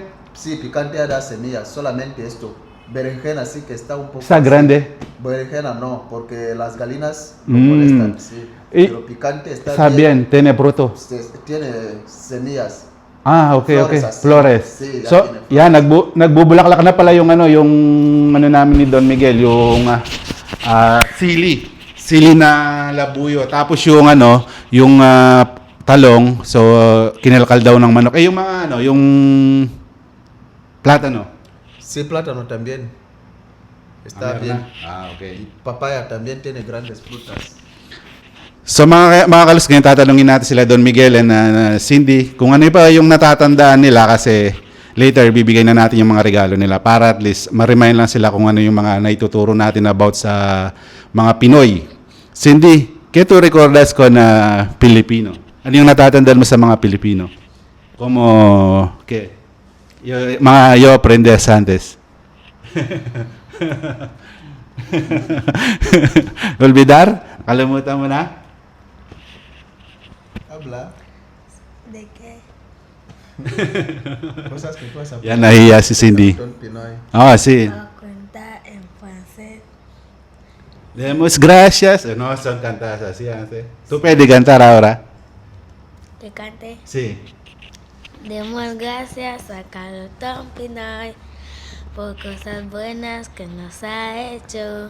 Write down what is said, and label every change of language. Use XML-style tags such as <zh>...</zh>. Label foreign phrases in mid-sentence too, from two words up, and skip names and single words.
<es>sí, picante ya da semillas, solamente esto. Berenjena sí que está un poco... ¿Está así. grande? Berenjena no, porque las galinas lo molestan, sí. Pero picante Está bien, tiene fruto. Tiene semillas. Okay, Flores okay. así. Flores. Sí, ya So, tiene flores.</es> <tl>yan, nagbubulaklak na pala yung namin ni Don Miguel, yung sili na labuyo. Tapos yung yung talong, so kinalkal daw ng manok. Yung mga yung plátano.</tl> <es>Sí, plátano también. Está</es> <tl>Meron</tl> <es>bien.</es> <tl>na? Okay.</tl> <es>Y papaya también tiene grandes frutas.</es> <tl>So mga kalus, ngayon tatanungin natin sila Don Miguel and Cindy kung ano pa yung natatandaan nila kasi later bibigay na natin yung mga regalo nila para</tl> <en>at least</en> <tl>ma-remind lang sila kung ano yung mga naituturo natin about sa mga Pinoy.</tl> <es>Cindy, ¿qué tú recuerdas con Pilipino?</es> <tl>Ano yung natatandaan mo sa mga Pilipino?</tl> <es>Como, ¿qué? Yo aprendes antes. Olvidar?</es> <tl>Kalimutan mo na?</tl> <es>Habla. ¿De qué? Cosas que tú has aprendido.</es> <tl>Yan, nahiya si Cindy.</tl> <es>Don Pinoy. Sí. Voy a contar en francés. Demos gracias. No son cantadas así antes. ¿Tú puedes cantar ahora? ¿Te cante? Sí. Demos gracias a Carlton Pinoy por cosas buenas que nos ha hecho.</es>